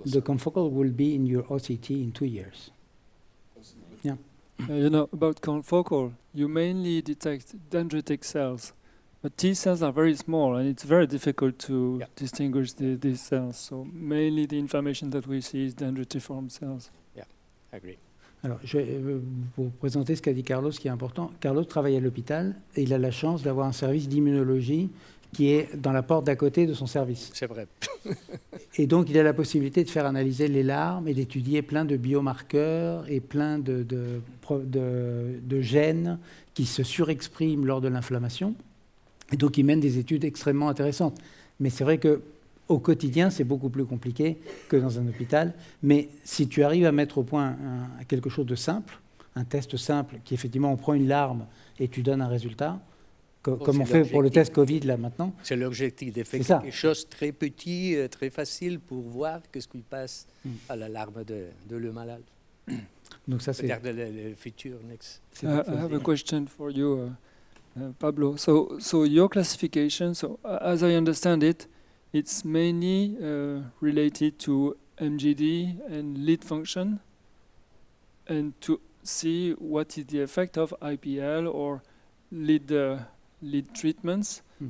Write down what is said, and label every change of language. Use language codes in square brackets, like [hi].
[en] The confocal will be in your OCT in 2 years. Yeah. You know, about confocal, you mainly detect dendritic cells, but T cells are very small, and it's very difficult to distinguish these cells. So mainly the inflammation that we see is dendritiform cells. Yeah, I agree. [fr] Alors, je vais vous présenter ce qu'a dit Carlos, qui est important. Carlos travaille à l'hôpital et il a la chance d'avoir un service d'immunologie qui est dans la porte d'à côté de son service. C'est vrai. Et donc, il a la possibilité de faire analyser les larmes et d'étudier plein de biomarqueurs et plein de gènes qui se surexpriment lors de l'inflammation. Et donc, il mène des études extrêmement intéressantes. Mais c'est vrai qu'au quotidien, c'est beaucoup plus compliqué que dans un hôpital. Mais si tu arrives à mettre au point quelque chose de simple, un test simple, qui effectivement, on prend une larme et tu donnes un résultat, comme on fait pour le test Covid là maintenant. C'est l'objectif, de faire quelque chose de très petit, très facile pour voir ce qui passe à la larme de le malade. Donc ça, c'est peut-être le futur next. [en] I have a question for you, Pablo. So your classification, so as I understand it, it's mainly related to MGD and lead function, and to see what is the effect of IPL or lead treatments.